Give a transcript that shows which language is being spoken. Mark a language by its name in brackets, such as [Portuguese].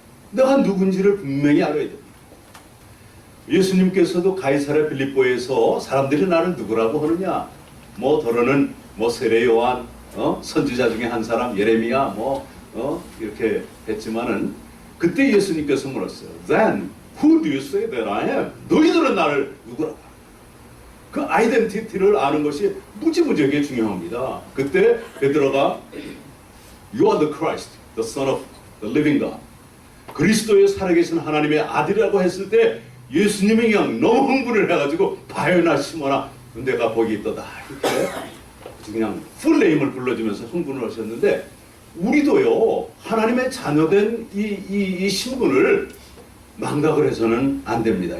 [Korean] 내가 누군지를 분명히 알아야 됩니다. 예수님께서도 가이사랴 빌립보에서 사람들이 나를 누구라고 하느냐? 뭐 더러는 뭐 세례 요한, 선지자 중에 한 사람 예레미야 이렇게 했지만은 그때 예수님께서 물었어요. [English] Then who do you say that I am? [Korean] 너희들은 나를 누구라고? 그 아이덴티티를 아는 것이 무지무지하게 중요합니다. 그때 베드로가 [English] You are the Christ, the Son of the Living God. [Korean] 그리스도의 살아계신 하나님의 아들이라고 했을 때 예수님이 그냥 너무 흥분을 해가지고 바요나 시모나 내가 거기 있더다 이렇게 그냥 풀네임을 불러주면서 흥분을 하셨는데 우리도요 하나님의 자녀된 이 신분을 망각을 해서는 안 됩니다.